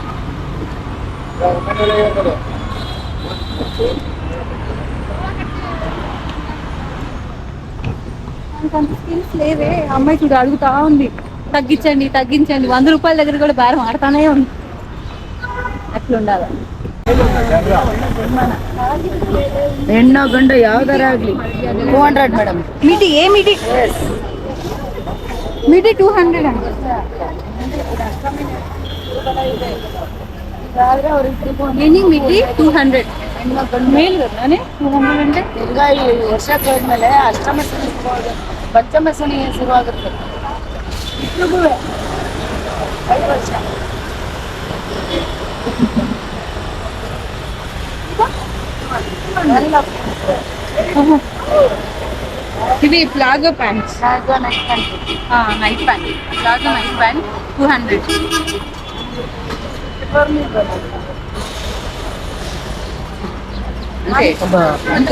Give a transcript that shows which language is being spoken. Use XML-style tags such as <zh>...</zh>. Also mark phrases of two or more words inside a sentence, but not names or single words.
<te>అంత స్కిల్స్ లేవే. అమ్మాయి చూడు అడుగుతా ఉంది, తగ్గించండి తగ్గించండి. 100 రూపాయల దగ్గర కూడా బేరం ఆడుతానే ఉంది. అట్లా ఉండాలి.</te> <kn>ಹೆಣ್ಣು ಗಂಡು ಯಾವ್ದಾರ ಆಗ್ಲಿ 200 ಮೇಡಮ್. ಮಿಡಿ ಏ ಮಿಡಿ ಮಿಡಿ 200 అండి.</kn> <te>మీనింగ్ మిడి 200 ಮೇಲ್ కదా 200 అంటే.</te> <kn>ಈಗ ಈ ವರ್ಷ ಕಳೆದ್ಮೇಲೆ ಅಷ್ಟಮ ಶನಿ ಪಂಚಮ ಶನಿ ಶುರುವಾಗುತ್ತೆ. ಇಬ್ಬರಿಗೂ 5 ವರ್ಷ.</kn> <en>ఇవి palazzo pants. నైట్ నైట్ ప్యాంట్. pant palazzo night pant 200. అంతే.</en>